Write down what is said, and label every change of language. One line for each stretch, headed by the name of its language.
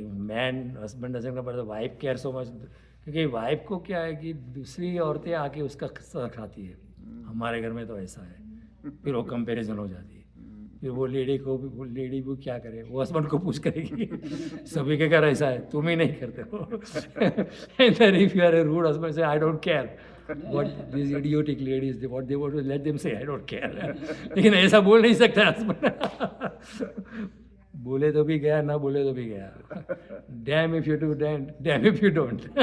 English: man husband doesn't care but wife care so much,
Hindi: क्योंकि wife को क्या है कि दूसरी औरतें आके उसका सर खाती है। हमारे घर में तो ऐसा है, फिर वो कंपैरिजन हो जाती है। फिर वो लेडी को क्या करे, वो हस्बैंड को पूछ करेगी सभी के घर ऐसा है, तुम ही नहीं करते हो।
English: And then if you are a rude husband say I don't care what these idiotic ladies what they want to let them say I don't care।
Hindi: लेकिन ऐसा बोल नहीं सकता हस्बैंड। बोले तो भी गया, ना बोले तो भी गया।
English: Damn if you do damn if you don't.